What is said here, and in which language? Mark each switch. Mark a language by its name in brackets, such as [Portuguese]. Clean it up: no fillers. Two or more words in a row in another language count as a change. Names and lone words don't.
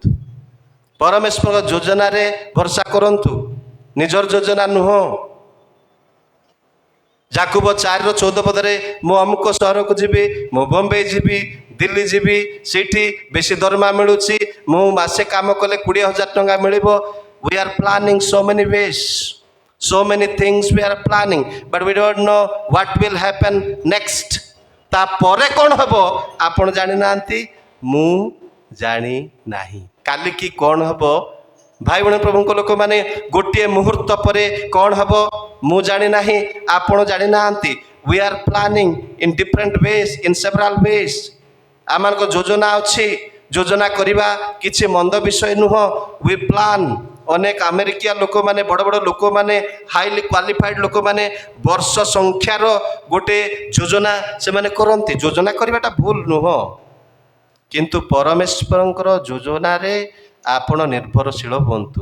[Odia] ପରମେଶ୍ୱରଙ୍କ ଯୋଜନାରେ ଭରସା କରନ୍ତୁ, ନିଜର ଯୋଜନା ନୁହଁ। ଯାକୁବ 4:14 ପଦରେ ମୁଁ ଅମୁକ ସହରକୁ ଯିବି, ମୁଁ ବମ୍ବେ ଯିବି, ଦିଲ୍ଲୀ ଯିବି, ସେଇଠି ବେଶୀ ଦରମା ମିଳୁଛି, ମୁଁ ମାସେ କାମ କଲେ 20,000 ଟଙ୍କା ମିଳିବ। [English] We are planning so many ways, so many things we are planning, but we don't know what will happen next. [Odia] ତାପରେ କ'ଣ ହେବ ଆପଣ ଜାଣିନାହାନ୍ତି, ମୁଁ ଜାଣି ନାହିଁ। କାଲି କି କ'ଣ ହେବ ଭାଇ ଭଉଣୀ ପ୍ରଭୁଙ୍କ ଲୋକମାନେ, ଗୋଟିଏ ମୁହୂର୍ତ୍ତ ପରେ କ'ଣ ହେବ ମୁଁ ଜାଣିନାହିଁ, ଆପଣ ଜାଣିନାହାନ୍ତି। [English] We are planning in different ways, in several ways. [Odia] ଆମମାନଙ୍କ ଯୋଜନା ଅଛି। ଯୋଜନା କରିବା କିଛି ମନ୍ଦ ବିଷୟ ନୁହଁ। [English] We plan। [Odia] ଅନେକ ଆମେରିକିଆ ଲୋକମାନେ, ବଡ଼ ବଡ଼ ଲୋକମାନେ, [English] highly qualified [Odia] ଲୋକମାନେ ବର୍ଷ ସଂଖ୍ୟାର ଗୋଟେ ଯୋଜନା ସେମାନେ କରନ୍ତି। ଯୋଜନା କରିବାଟା ଭୁଲ ନୁହଁ, କିନ୍ତୁ ପରମେଶ୍ୱରଙ୍କର ଯୋଜନାରେ ଆପଣ ନିର୍ଭରଶୀଳ ହୁଅନ୍ତୁ।